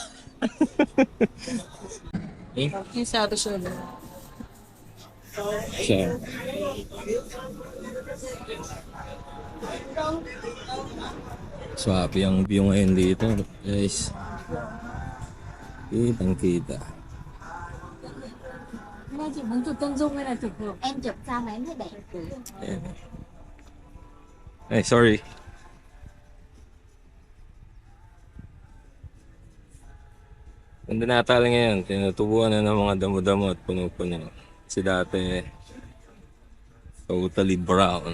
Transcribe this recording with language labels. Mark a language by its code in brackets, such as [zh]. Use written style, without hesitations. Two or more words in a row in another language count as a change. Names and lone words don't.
[tl] Yung sa ato siya. Siya. Swabe ang view ngayon dito, guys. Kitang kita. [vi] Chị muốn chụp chân dung hay là chụp ngược? Em chụp sao mà em thấy đẹp. [en] Ay, sorry. [tl] Ganda natal ngayon, tinutubuan na ng mga damo-damo at puno-puno. Kasi dati, [en] totally brown.